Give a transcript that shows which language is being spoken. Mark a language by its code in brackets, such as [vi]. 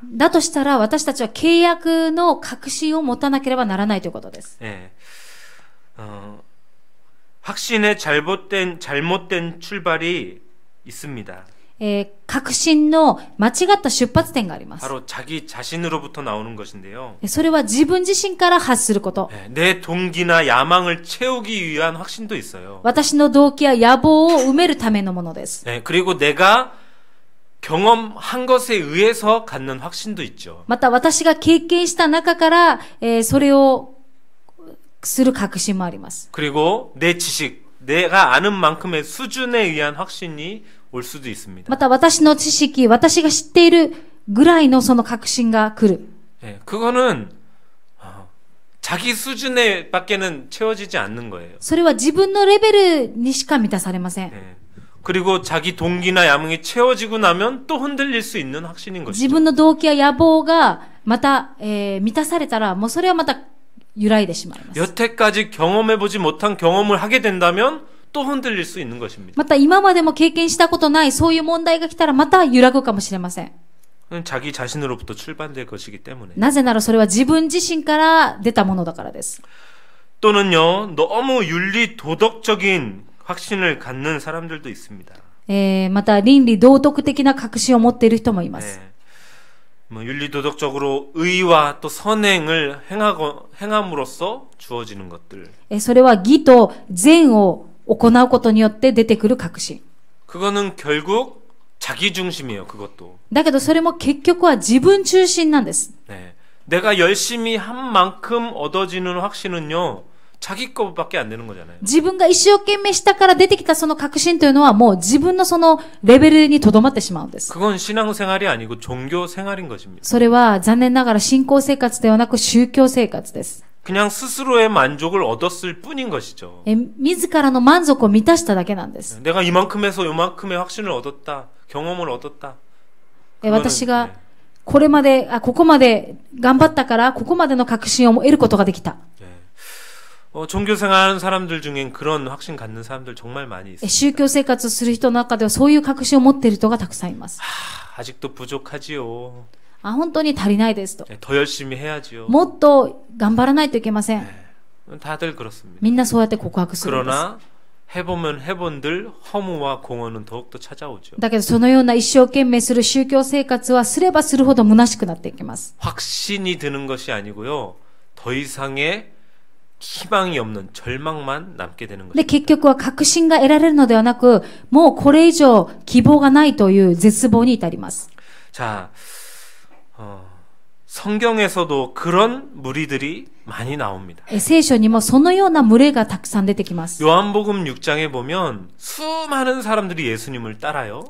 [ja] だとしたら私たちは契約の確信を持たなければならないということです。 [ko] 예. 확신의 잘못된 출발이 있습니다. [ja] 確信の間違った出発点があります。 [ko] 바로 자기 자신으로부터 나오는 것인데요. [ja] それは自分自身から発すること。 [ko] 예, 내 동기나 야망을 채우기 위한 확신도 있어요. [ja] 私の動機や野望を埋めるためのものです。 [ko] 예, 그리고 내가 경험한 것에 의해서 갖는 확신도 있죠. [ja] また私が経験した中から、それをする確信もあります。 [ko] 그리고 내 지식, 내가 아는 만큼의 수준에 의한 확신이 올 수도 있습니다. [ja] また私の知識、私が知っているぐらいのその確信が来る。 [ko] 예, 그거는 자기 수준에 밖에는 채워지지 않는 거예요. [ja] それは自分のレベルにしか満たされません。 [ko] 예. 그리고 자기 동기나 야망이 채워지고 나면 또 흔들릴 수 있는 확신인 [ja] 自 [ko] 것이죠. [ja] 分の動機や野望がまた、満たされたら、もうそれはまた揺らいでしまいます。 [ko] 여태까지 경험해보지 못한 경험을 하게 된다면 또 흔들릴 수 있는 것입니다. [ja] また今までも経験したことないそういう問題が来たらまた揺らぐかもしれません。 [ko] 자기 자신으로부터 출발될 것이기 때문에. [ja] なぜならそれは自分自身から出たものだからです。 [ko] 또는요, 너무 윤리 도덕적인 확신을 갖는 사람들도 있습니다. [ja] また倫理道徳的な確信を持っている人もいます。 [ko] 네. 뭐 윤리 도덕적으로 의와 또 선행을 행함으로써 주어지는 것들. [ja] それは義と善を行うことによって出てくる確信。 [ko] 그거는 결국 자기 중심이에요. 그것도. [ja] だけどそれも結局は自分中心なんです。 [ko] 네. 내가 열심히 한 만큼 얻어지는 확신은요. 자기 것밖에 안 되는 거잖아요. [ja] 自分が一生懸命したから出てきたその確信というのはもう自分のそのレベルにとどまってしまうんです。 [ko] 그건 신앙생활이 아니고 종교 생활인 것입니다. [ja] それは残念ながら信仰生活ではなく宗教生活です。 [ko] 그냥 스스로의 만족을 얻었을 뿐인 것이죠. [ja] 自らの満足を満たしただけなんです。 [ko] 내가 이만큼에서 요만큼의 확신을 얻었다. 경험을 얻었다. [ja] 私がこれまで、ここまで頑張ったからここまでの確信を得ることができた。 [ko] 종교 생활하는 사람들 중엔 그런 확신 갖는 사람들 정말 많이 있어요. [ja] 宗教生活をする人の中ではそういう確信を持っている人がたくさんいます。 [ko] 아직도 부족하지요. [ja] 本当に足りないですと。 [ko] 더 열심히 해야지요. [ja] もっと頑張らないといけません。 [ko] 다들 그렇습니다. [ja] みんなそうやって告白するんです。 [ko] 그러나 해보면 해본들 허무와 공허는 더욱더 찾아오죠. [ja] だけどそのような一生懸命する宗教生活はすればするほど虚しくなっていきます。 [ko] 확신이 드는 것이 아니고요. 더 이상의 희망이 없는 절망만 남게 되는 [ja] で、結局は確信が得られるのではなく、もうこれ以上希望がないという絶望に至ります。 [ko] 자, 성경에서도 그런 무리들이 많이 나옵니다. [ja] 聖書にもそのような群れがたくさん出てきます。 [ko] 요한복음 6장에 보면 수많은 사람들이 예수님을 따라요.